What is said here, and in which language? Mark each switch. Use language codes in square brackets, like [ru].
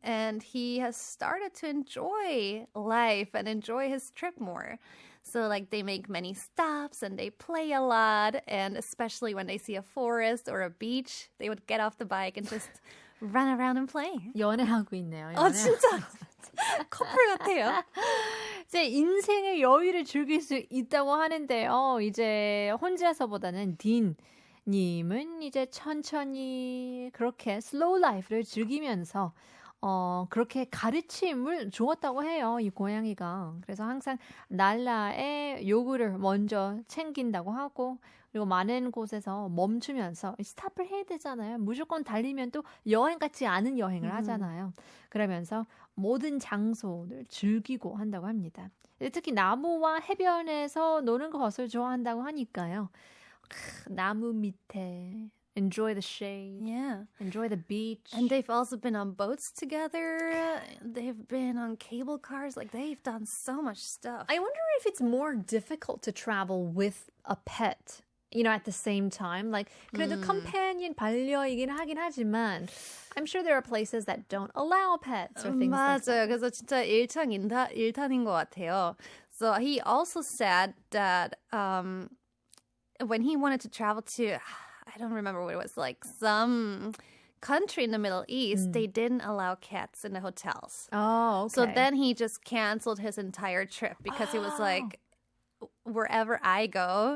[en] And he has started to enjoy life and enjoy his trip more. So, like, they make many stops and they play a lot. And especially when they see a forest or a beach, they would get off the bike and just run around and play. [ko] 연애하고 있네요. 진짜. 커플 같아요. 이제 인생의 여유를 즐길 수 있다고 하는데요. 이제 혼자서보다는 딘님은 이제 천천히 그렇게 슬로우 라이프를 즐기면서 그렇게 가르침을 주었다고 해요. 이 고양이가. 그래서 항상 날라의 요구를 먼저 챙긴다고 하고 그리고 많은 곳에서 멈추면서 스탑을 해야 되잖아요. 무조건 달리면 또 여행 같지 않은 여행을 하잖아요. 그러면서 모든 장소를 즐기고 한다고 합니다. 특히 나무와 해변에서 노는 것을 좋아한다고 하니까요. 나무 밑에 [en] enjoy the shade. Yeah. Enjoy the beach. And they've also been on boats together. They've been on cable cars. Like, they've done so much stuff. I wonder if it's more difficult to travel with a pet, at the same time. Like, [ko] 그래도 [en] companion, [ko] 반려이긴 하긴 하지만 [en] I'm sure there are places that don't allow pets or things like that. [ko] 그래서 진짜 일탄인 것 같아요. [en] So he also said that when he wanted to travel to, I don't remember what it was, like some country in the Middle East, they didn't allow cats in the hotels. Oh, okay. So then he just canceled his entire trip because he was like, wherever I go,